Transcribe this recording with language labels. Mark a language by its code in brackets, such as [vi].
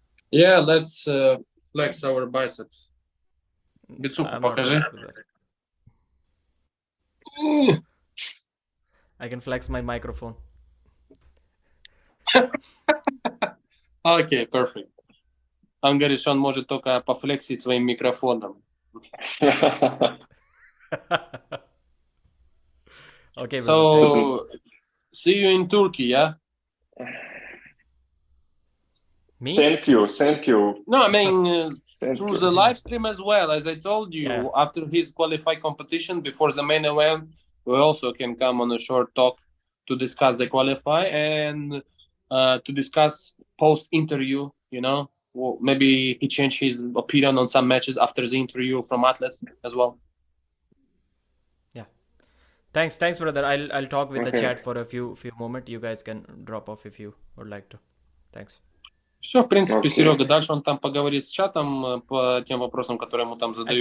[en] Yeah, let's flex our biceps. [ru] Бицуху покажи. [en] I can flex my microphone. [ru] Окей, perfect. Он говорит, что он может только пофлексить своим микрофоном. [en] Okay. So, see you in Turkey, yeah? Me? Thank you. No, I mean, through the live stream as well. As I told you, after his qualify competition, before the main event, we also can come on a short talk to discuss the qualify and to discuss post-interview, Well, maybe he changed his opinion on some matches after the interview from athletes as well. Yeah. Thanks, brother. I'll talk with the chat for a few moments. You guys can drop off if you would like to. Thanks. [ru] Все, в принципе, Серега, дальше он там поговорит с чатом по тем вопросам, которые ему там задают.